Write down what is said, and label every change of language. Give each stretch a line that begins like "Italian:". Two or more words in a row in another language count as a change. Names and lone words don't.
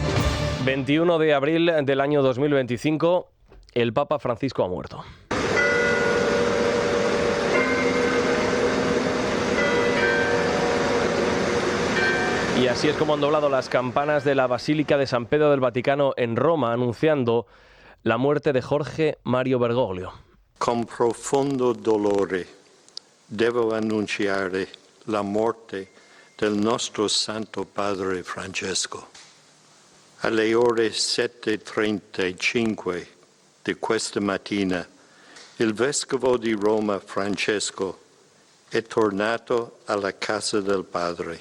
Spanish: 21 de abril del año 2025, el Papa Francisco ha muerto. Y así es como han doblado las campanas de la Basílica de San Pedro del Vaticano en Roma, anunciando la muerte de Jorge Mario Bergoglio.
Italian: Con profondo dolore devo annunciare la morte del nostro Santo Padre Francesco. Alle ore 7:35 di questa mattina, il Vescovo di Roma Francesco è tornato alla casa del Padre.